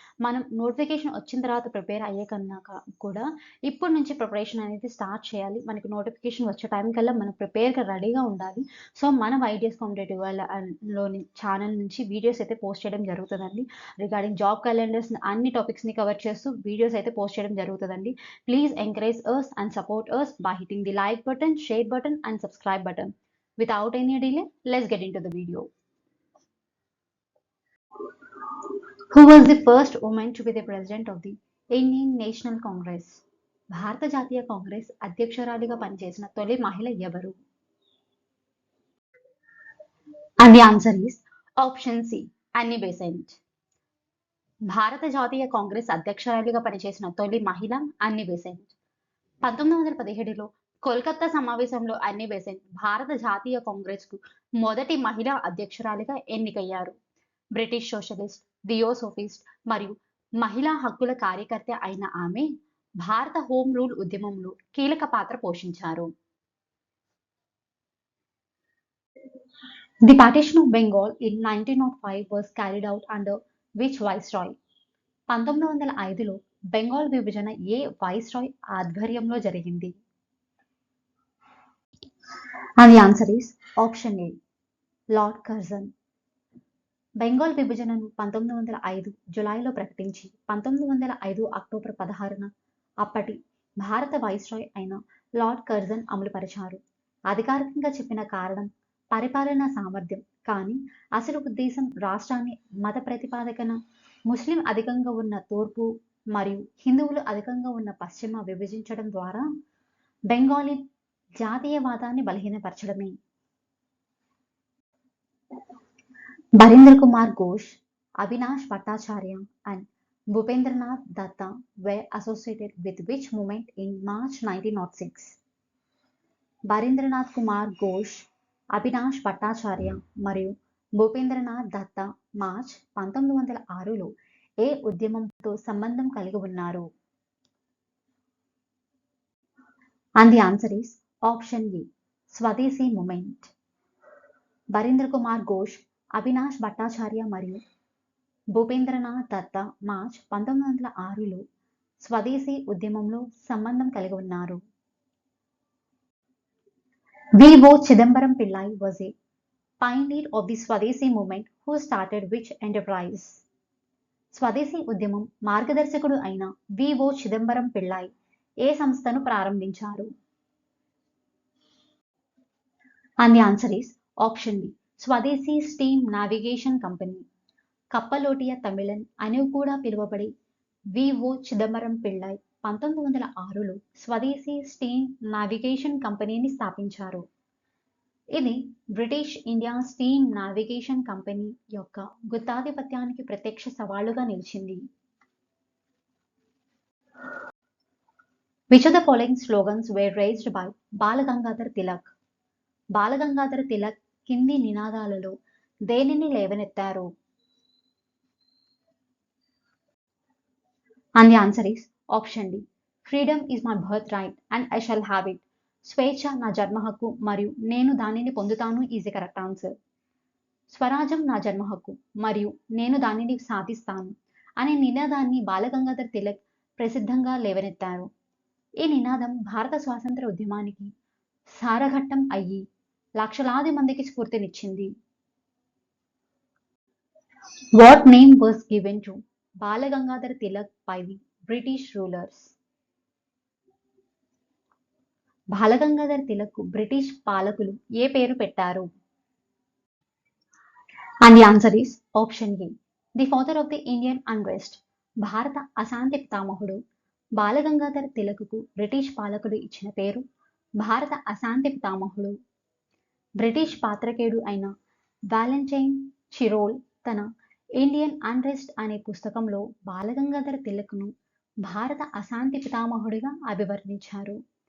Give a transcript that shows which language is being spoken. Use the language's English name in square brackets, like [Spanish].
[Telugu] మనం నోటిఫికేషన్ వచ్చిన తర్వాత ప్రిపేర్ అయ్యే కన్నా కూడా ఇప్పటి నుంచి ప్రిపరేషన్ అనేది స్టార్ట్ చేయాలి. మనకి నోటిఫికేషన్ వచ్చే టైం కల్లా మనం ప్రిపేర్గా రెడీగా ఉండాలి. సో మన వైడిఎస్ కాంపిటేటివ్ లోని ఛానల్ నుంచి వీడియోస్ అయితే పోస్ట్ చేయడం జరుగుతుందండి. రిగార్డింగ్ జాబ్ క్యాలెండర్స్ అన్ని టాపిక్స్ని కవర్ చేస్తూ వీడియోస్ అయితే పోస్ట్ చేయడం జరుగుతుందండి. [English] Please encourage us and support us by hitting the like button, share button and subscribe button. Without any delay, let's get into the video. Who was the first woman to be the president of the Indian National Congress? [Telugu] భారత జాతీయ కాంగ్రెస్ అధ్యక్షురాలిగా పనిచేసిన తొలి మహిళ ఎవరు? [English] And the answer is option C, [Telugu] Annie Besant. భారత జాతీయ కాంగ్రెస్ అధ్యక్షురాలిగా పనిచేసిన తొలి మహిళ అన్నీ బెసెంట్. 1917లో కోల్కతా సమావేశంలో అన్నీ బెసెంట్ భారత జాతీయ కాంగ్రెస్కు మొదటి మహిళా అధ్యక్షురాలిగా ఎన్నికయ్యారు. బ్రిటిష్ సోషలిస్ట్, థియోసోఫిస్ట్ మరియు మహిళా హక్కుల కార్యకర్త అయిన ఆమె భారత హోమ్ రూల్ ఉద్యమంలో కీలక పాత్ర పోషించారు. [English] The partition of Bengal in 1905 was carried out under which viceroy? [Telugu] 1905లో Bengal విభజన ఏ వైస్రాయ్ ఆధ్వర్యంలో జరిగింది? [English] And the answer is option A, lord Curzon. [Telugu] Bengal విభజనను 1905 జులైలో ప్రకటించి 1905 అక్టోబర్ 16న అప్పటి భారత వైస్రాయ్ అయిన లార్డ్ కర్జన్ అమలుపరిచారు. అధికారికంగా చెప్పిన కారణం పరిపాలనా సామర్థ్యం, కానీ అసలు ఉద్దేశం రాష్ట్రాన్ని మత ప్రతిపాదకన ముస్లిం అధికంగా ఉన్న తూర్పు మరియు హిందువులు అధికంగా ఉన్న పశ్చిమ విభజించడం ద్వారా Bengali జాతీయవాదాన్ని బలహీనపరచడమే. [English] Barindra Kumar Ghosh, Avinash Bhattacharya and Bhupendranath Dutta were associated with which movement in March 1906? [Telugu] బరీంద్రనాథ్ Kumar Ghosh, Avinash Bhattacharya మరియు భూపేంద్రనాథ్ దత్తా మార్చ్ 1906లో ఏ ఉద్యమంతో సంబంధం కలిగి ఉన్నారు? [English] And the answer is option A, Swadeshi movement. [Telugu] బరీంద్ర కుమార్ ఘోష్, అవినాష్ భట్టాచార్య మరియు భూపేంద్రనాథ్ దత్తా మార్చ్ 1906లో స్వదేశీ ఉద్యమంలో సంబంధం కలిగి ఉన్నారు. [English] V.O. Chidambaram Pillai was a pioneer of the Swadeshi movement who started which enterprise? [Telugu] స్వదేశీ ఉద్యమం మార్గదర్శకుడు అయిన V.O. చిదంబరం పిళ్ళై ఏ సంస్థను ప్రారంభించారు? [English] And the answer is option B, Swadeshi steam navigation company. [Telugu] కప్పలోటియ తమిళన్ అని కూడా పిలువబడే V.O. చిదంబరం పిళ్ళై 1906లో స్వదేశీ స్టీమ్ నావిగేషన్ కంపెనీని స్థాపించారు. ఇది British India steam navigation company యొక్క గుత్తాధిపత్యానికి ప్రత్యక్ష సవాలుగా నిలిచింది. [English] Which of the following slogans were raised by Balagangadhar Tilak? [Telugu] Balgangadhar Tilak కింది నినాదాలలో దేనిని లేవనెత్తారు? [English] And the answer is option D, freedom is my birthright and I shall have it. [Telugu] స్వేచ్ఛ నా జన్మ హక్కు మరియు నేను దానిని పొందుతాను [English] Is the correct answer. [Telugu] స్వరాజ్యం నా జన్మ హక్కు మరియు నేను దానిని సాధిస్తాను అనే నినాదాన్ని బాలగంగాధర్ తిలక్ ప్రసిద్ధంగా లేవనెత్తారు. ఈ నినాదం భారత స్వాతంత్ర ఉద్యమానికి సారఘట్టం అయ్యి లక్షలాది మందికి స్ఫూర్తినిచ్చింది. [English] What name was given to Balagangadhar Tilak by the British rulers? [Telugu] Balgangadhar Tilak British పాలకులు ఏ పేరు పెట్టారు? [English] And the answer is option A. The father of the Indian unrest. [Telugu] భారత అశాంతి పితామహుడు బాలగంగాధర్ తిలక్కు బ్రిటిష్ పాలకులు ఇచ్చిన పేరు భారత అశాంతి పితామహుడు. బ్రిటిష్ పాత్రికేయుడు అయిన వాలెంటైన్ చిరోల్ తన ఇండియన్ అన్రెస్ట్ అనే పుస్తకంలో బాలగంగాధర్ తిలక్ను భారత అశాంతి పితామహుడిగా అభివర్ణించారు.